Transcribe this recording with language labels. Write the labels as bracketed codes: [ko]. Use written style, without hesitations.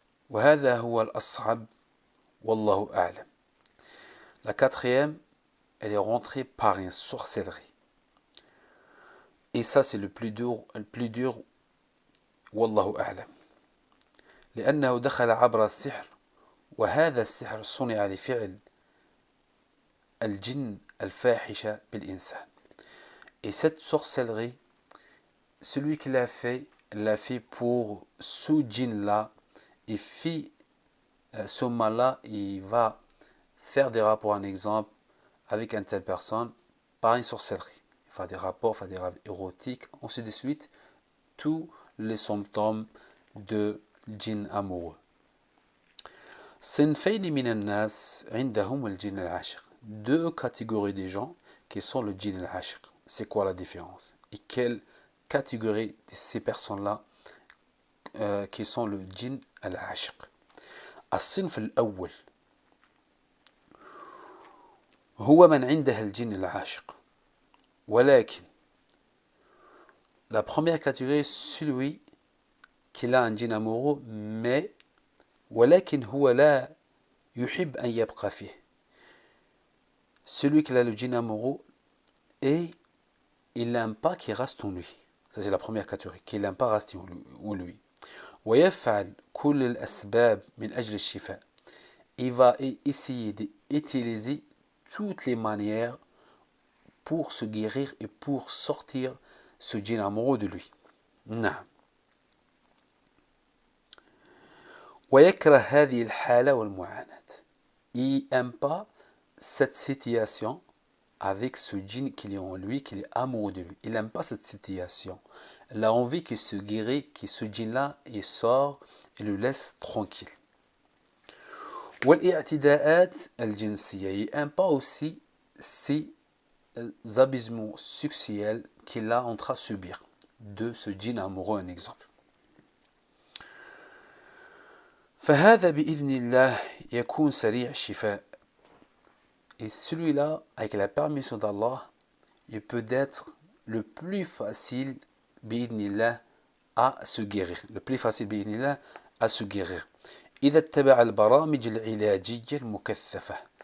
[ar] وهذا هو الأصعب والله أعلم. [fr] La quatrième, elle est rentrée par une sorcellerie. Et ça, c'est le plus dur, والله أعلم. [ar] لأنه دخل عبر السحر وهذا السحر صنع لفعل الجن الفاحشة بالإنسان. [fr] Et cette sorcellerie, celui qui l'a fait pour ce djinn-là, et ce mal-là, il va faire des rapports, un exemple, avec une telle personne, par une sorcellerie. Il va faire des rapports, faire des rêves érotiques, ainsi de suite, tous les symptômes de djinn amoureux. [ar] صنفين من الناس عندهم الجن العاشق. [fr] deux catégories de gens qui sont le djinn al-ashiq. C'est quoi la différence? Et quelle catégorie de ces personnes-là qui sont le djinn al-ashiq? [ar] الصنف الأول هو من عنده الجن العاشق ولكن [fr] la première catégorie celui qui a un djinn amoureux mais [ar] ولكن هو لا يحب أن يبقى فيه. [fr] Celui qui a le djinn amoureux et il n'aime pas qu'il reste en lui. Ça c'est la première catégorie, qu'il n'aime pas rester en lui. [ar] ويفعل كل الأسباب من أجل الشفاء. [fr] Il va essayer d'utiliser toutes les manières pour se guérir et pour sortir ce djinn amoureux de lui. [ar] نعم. ويكره هذه الحالة والمعاناة. [fr] Il n'aime pas cette situation avec ce djinn qu'il est en lui, qu'il est amoureux de lui. Il n'aime pas cette situation. Il a envie qu'il se guérisse, que ce djinn-là, il sort et le laisse tranquille. [ar] والاعتداءات الجنسية. [fr] Il n'aime pas aussi ces abusements sexuels qu'il a en train de subir de ce djinn amoureux, un exemple. [ar] فهذا بإذن الله يكون سريع الشفاء. [fr] Et celui-là, avec la permission d'Allah, il peut être le plus facile بإذن الله à se guérir. Le plus facile بإذن الله à se guérir. [ar] إذا اتبع البرامج العلاجية المكثفة.